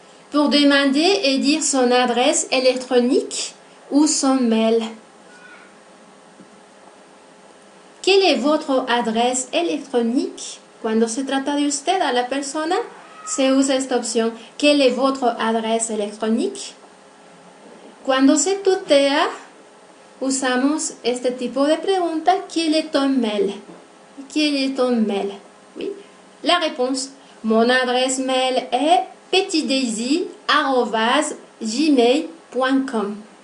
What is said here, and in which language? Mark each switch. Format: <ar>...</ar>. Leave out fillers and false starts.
<fr>Pour demander et dire son adresse électronique ou son mail. ¿Quelle est votre adresse électronique?</fr> <es>Cuando se trata de usted a la persona, se usa esta opción.</es> <fr>¿Quelle est votre adresse électronique?</fr> <es>Cuando se tutea, usamos este tipo de pregunta.</es> <fr>¿Quel est ton mail? ¿Quel est ton mail? Oui. La réponse. Mon adresse mail est petitdaisy@gmail.com.</fr>